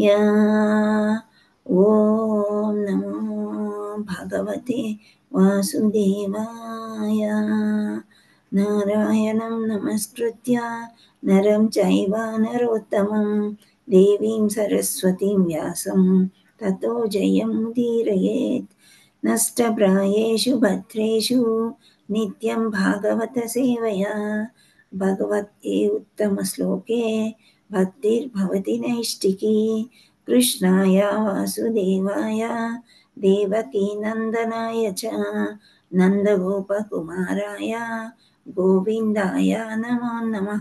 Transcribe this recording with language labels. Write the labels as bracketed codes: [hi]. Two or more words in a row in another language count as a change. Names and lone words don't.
[sa] ओम नमो भगवते వాసుదేవాయ. నారాయణం నమస్కృత్య నరం చైవ నరోత్తమం దేవీం సరస్వతీం వ్యాసం తతో జయముదీరయేత్. నష్టప్రాయేషు భద్రేషు నిత్యం భాగవత సేవయా భగవతే ఉత్తమశ్లోకే భక్తిర్భవతి నైష్టికీ. కృష్ణాయ వాసుదేవాయ దేవకీ నందనాయ చ నందగోపకుమారాయ గోవిందాయ నమో నమః.